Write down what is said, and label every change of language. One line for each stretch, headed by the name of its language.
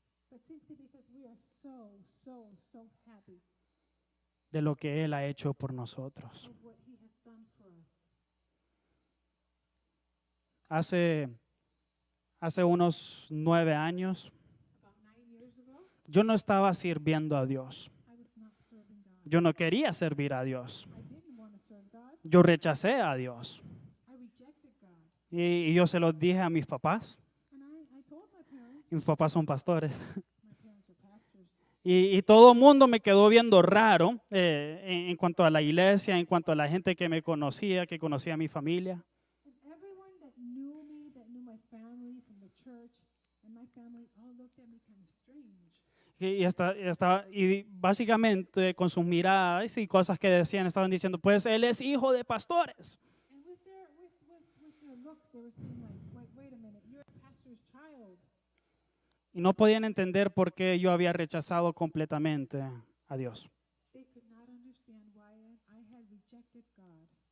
English: but simply because we are so happy
Spanish: de lo que Él ha hecho por nosotros.
English: of what he has done for us.
Spanish: Hace unos 9 años,
English: About 9 years ago,
Spanish: yo no estaba sirviendo a Dios.
English: I was not serving God.
Spanish: Yo no quería servir a Dios.
English: I didn't want to serve God.
Spanish: Yo rechacé a Dios.
English: I rejected God.
Spanish: Y yo se lo dije a mis papás.
English: And I told my parents,
Spanish: Y mis papás son pastores.
English: my parents are pastors,
Spanish: Y todo el mundo me quedó viendo raro en cuanto a la iglesia, en cuanto a la gente que me conocía, que conocía a mi familia.
English: and everyone that knew me, that knew my family from the church, and my family all looked at me kind of strange.
Spanish: Y básicamente con sus miradas y cosas que decían, estaban diciendo, pues él es hijo de pastores.
English: And with their looks, they were saying like, wait a minute, you're a pastor's child.
Spanish: Y no podían entender por qué yo había rechazado completamente a Dios.
English: They could not understand why I had rejected God.